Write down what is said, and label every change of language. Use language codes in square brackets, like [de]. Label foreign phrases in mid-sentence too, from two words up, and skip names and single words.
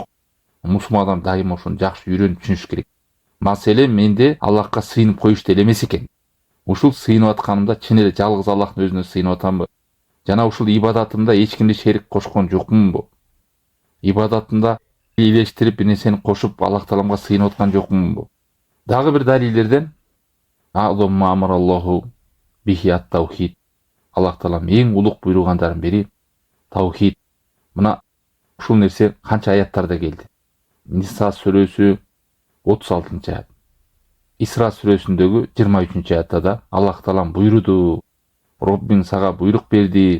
[ky] Мусулман адам дайыма ошону жакшы үйрөнүп түшүнүш керек. Маселе менде Аллахка сыйынып коюшта эле эмес экен. Ушул сыйынып атканымда чын эле жалгыз Аллахтын өзүнө сыйынып атамбы? Жана ушул ибадатымда эч кимди шерик кошкон жокмунбу? Ибадатымда бийлештирип бир нерсени кошуп Аллах Тааламга сыйынып аткан жокмунбу? Дагы бир далилдерден [ar] الله به التوحيد. [ky] Аллах Таалам эң улук буйругандардын бири таухид. Мына ушул нерсе канча аяттарда келди. Ниса сүрөсү 36 аят. Исра сүрөсүндөгү 23 аятта да Аллах Таалам буйруду. Роббиң сага буйрук берди.